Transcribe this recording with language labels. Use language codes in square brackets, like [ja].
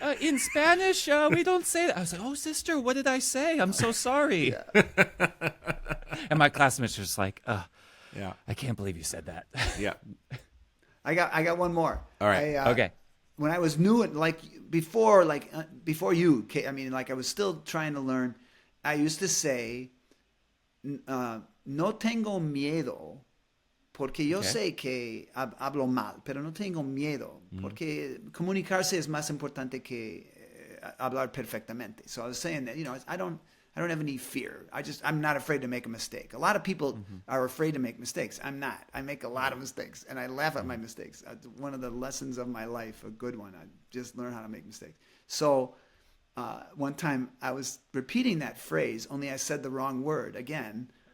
[en] In Spanish, we don't say that." I was like, "Oh, sister, what did I say? I'm so sorry." And my classmates were just like, Yeah. "I can't believe you said that." Yeah. I got one more. All right. Okay. When I was new, before you, I mean, like I was still trying to learn. [es] I used to say, "No tengo miedo, porque yo sé que hablo mal, pero no tengo miedo, porque comunicarse es más importante que hablar perfectamente." [en] So I was saying that, you know, I don't have any fear. I'm not afraid to make a mistake. A lot of people are afraid to make mistakes. I'm not. I make a lot of mistakes, and I laugh at my mistakes. One of the lessons of my life, a good one, I just learn how to make mistakes. So one time I was repeating that phrase, only I said the wrong word again.